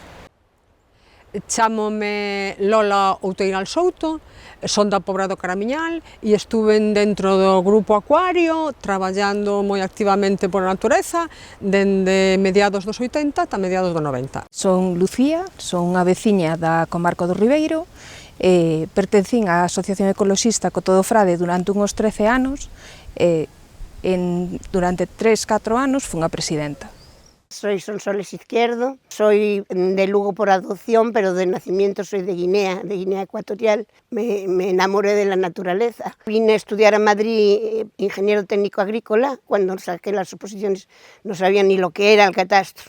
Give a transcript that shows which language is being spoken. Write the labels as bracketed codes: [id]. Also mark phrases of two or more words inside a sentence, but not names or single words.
[gl] Chámome Lola Outeiral Souto, son da Pobra do Caramiñal e estuve dentro do Grupo Acuario traballando moi activamente pola natureza dende mediados dos 80 ata mediados dos 90. Son Lucía, son unha veciña da comarca do Ribeiro, pertencín á Asociación Ecoloxista Coto do Frade durante uns 13 anos, durante 3-4 anos fun a presidenta. [es] Soy Sonsoles Izquierdo, soy de Lugo por adopción, pero de nacimiento soy de Guinea Ecuatorial. Me enamoré de la naturaleza. Vine a estudiar a Madrid ingeniero técnico agrícola. Cuando saqué las oposiciones no sabía ni lo que era el catastro.